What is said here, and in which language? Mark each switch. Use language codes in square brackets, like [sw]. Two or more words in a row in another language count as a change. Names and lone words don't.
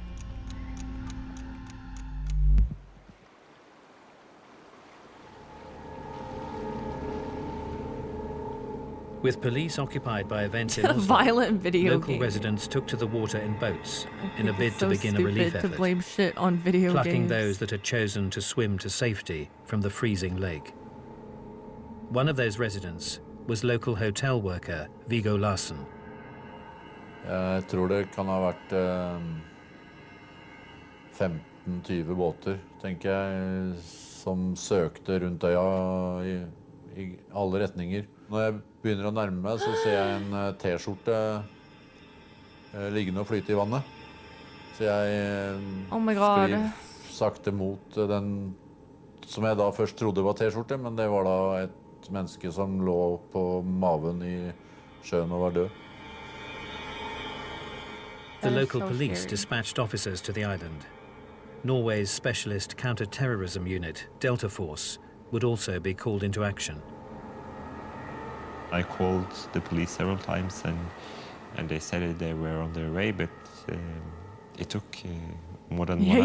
[en] With police occupied by events in Oslo, Violent video local gaming. residents took to the water in boats in a It's bid so to begin a relief stupid to effort, blame shit on video plucking games. those that had chosen to swim to safety from the freezing lake. One of those residents was local hotel worker Viggo Larsen. [no] Jeg tror det kan ha vært 15-20 båter, tenker jeg, som søkte rundt øya i alle retninger. Når jeg begynner å nærme meg, så ser jeg en T-skjorte liggende og flyte i vannet. Så jeg sklir sakte mot den som jeg da først trodde var T-skjorte, men det var da et menneske som lå på maven i sjøen og var død. [en] The local police dispatched officers to the island. Norway's specialist counter-terrorism unit, Delta Force, would also be called into action. I called the police several times and they said they were on their way, but it took more than 1 hour.